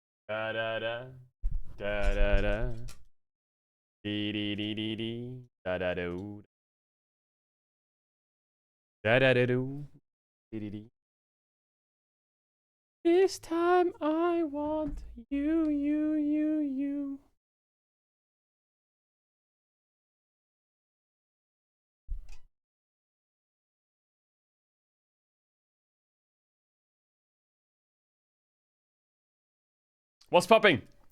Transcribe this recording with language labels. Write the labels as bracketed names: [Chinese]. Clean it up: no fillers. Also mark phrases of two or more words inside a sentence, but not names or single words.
[English] Da da da. Da da da. Dee dee dee dee dee. Da da do. Da da da do. Dee dee dee. This time I want you. What's popping?